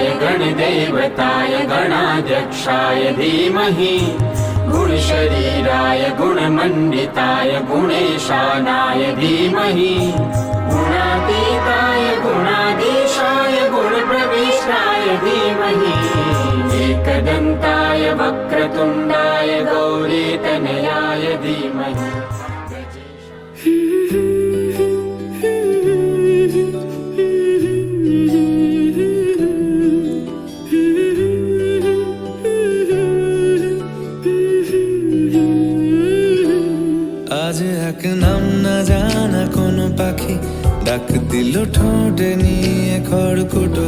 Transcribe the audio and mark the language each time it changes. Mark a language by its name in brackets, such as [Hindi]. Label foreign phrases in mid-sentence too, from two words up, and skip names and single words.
[Sanskrit] गणदेवताय गणाध्यक्षाय धीमहि गुणशरीराय गुणमण्डिताय गुणेशानाय धीमहि गुणातीताय गुणाधीशाय गुणप्रविष्टाय धीमहि एकदन्ताय वक्रतुण्डाय गौरीतनयाय धीमहि। [Bangla] আজ এক নাম না জানা কোনো পাখি ডাক দিল ঠোঁটে নিয়ে খড়কুটো।